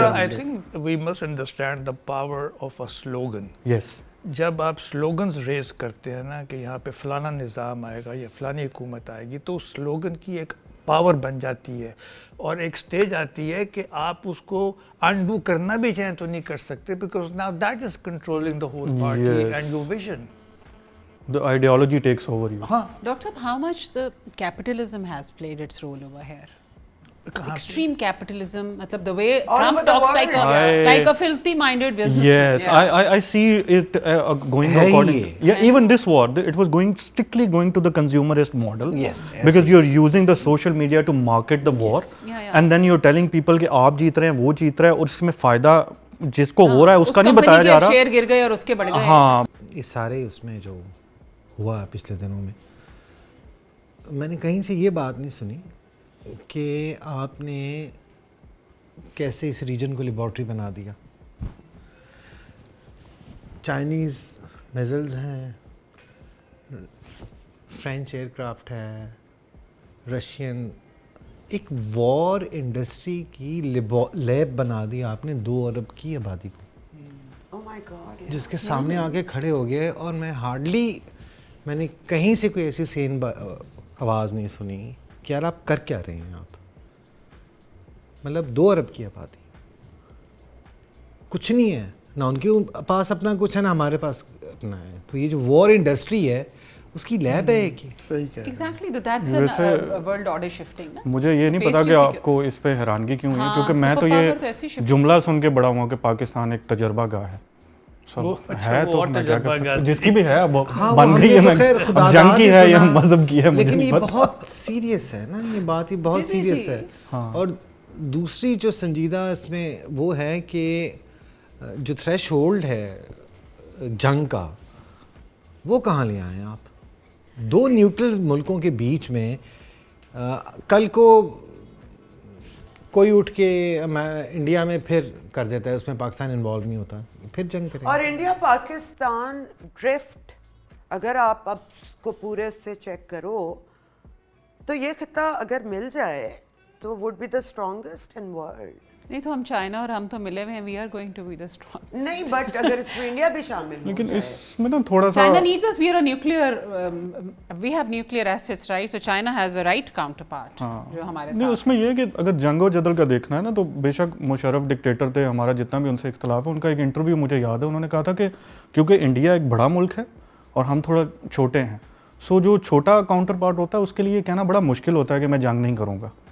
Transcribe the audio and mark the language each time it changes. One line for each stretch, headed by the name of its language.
English: I think we must understand the power of a slogan. Yes.
Urdu: جب آپ slogans raise کرتے ہیں نا کہ یہاں پہ فلانا نظام آئے گا یا فلانی حکومت آئے گی, تو اس سلوگن کی ایک پاور بن جاتی ہے, اور ایک سٹیج آتی ہے کہ آپ اس کو انڈو کرنا بھی چاہیں تو نہیں کر سکتے,
English: Because now that is controlling the whole party and your vision. The ideology takes over you.
Urdu: ہاں
English: Dr. Saab, how much the capitalism has played its role over here? Extreme capitalism, matlab the way Trump talks like a filthy minded businessman. Yes, I see it going according. Yeah, even this war, it was strictly going to the consumerist model. Yes. Because you're using the social media to market the war, and then you're telling people
Urdu: کہ آپ جیت رہے ہیں, وہ جیت رہا ہے, اور اس میں فائدہ جس کو ہو رہا ہے اس کا نہیں بتایا جا رہا. شیئر گر گئے اور اس کے بڑھ گئے. ہاں, یہ سارے اس میں جو ہوا پچھلے دنوں میں نے کہیں سے یہ بات نہیں سنی کہ آپ نے کیسے اس ریجن کو لیبارٹری بنا دیا. چائنیز میزلز ہیں, فرینچ ایئر کرافٹ ہے, رشین, ایک وار انڈسٹری کی لیب بنا دی آپ نے 2 ارب کی آبادی کو, جس کے سامنے آ کے کھڑے ہو گئے. اور میں نے کہیں سے کوئی ایسی سین آواز نہیں سنی کہ یار آپ کر کیا رہے ہیں آپ. مطلب 2 ارب کی آبادی, کچھ نہیں ہے, نہ ان کے پاس اپنا کچھ ہے نہ ہمارے پاس اپنا ہے. تو یہ جو وار انڈسٹری ہے اس کی لیب ہے کہ
English: Exactly, that's a world order shifting.
Urdu: مجھے یہ نہیں پتا کہ آپ کو اس پہ حیرانگی کیوں ہوئی, کیونکہ میں تو یہ جملہ سن کے بڑا ہوا کہ پاکستان ایک تجربہ گاہ ہے. ہے تو جس کی بھی ہے بن گئی ہے, جنگ کی ہے یا مذہب کی ہے, لیکن یہ بہت سیریس ہے نا, یہ بات ہی بہت سیریس ہے. اور دوسری جو سنجیدہ اس میں وہ ہے کہ جو تھریش ہولڈ ہے جنگ کا, وہ کہاں لے آئے ہیں آپ؟ 2 نیوٹرل ملکوں کے بیچ میں کل کو کوئی اٹھ کے انڈیا میں پھر کر دیتا ہے, اس میں پاکستان انوالو نہیں ہوتا, پھر جنگ کرے. اور انڈیا پاکستان ڈرفٹ اگر آپ اب اس کو پورے سے چیک کرو تو یہ خطہ اگر مل جائے تو
English: Would be the strongest in world.
Urdu: نہیں تو ہم چائنا اور ہم تو ملے ہوئے ہیں,
English: We are going to be the strong.
Urdu: نہیں بٹ اگر اس میں انڈیا بھی شامل ہو لیکن جائے. اس میں نا تھوڑا سا
English: China needs us. We are a nuclear. We have nuclear assets, right? So China has a right counterpart.
Urdu: جو ہمارے نہیں, ساتھ. اس میں یہ ہے کہ اگر جنگ و جدل کا دیکھنا ہے نا تو بے شک مشرف ڈکٹیٹر تھے, ہمارا جتنا بھی ان سے اختلاف ہے, ان کا ایک انٹرویو مجھے یاد ہے, انہوں نے کہا تھا کہ کیونکہ انڈیا ایک بڑا ملک ہے اور ہم تھوڑا چھوٹے ہیں, سو جو چھوٹا کاؤنٹر پارٹ ہوتا ہے اس کے لیے کہنا بڑا مشکل ہوتا ہے کہ میں جنگ نہیں کروں گا.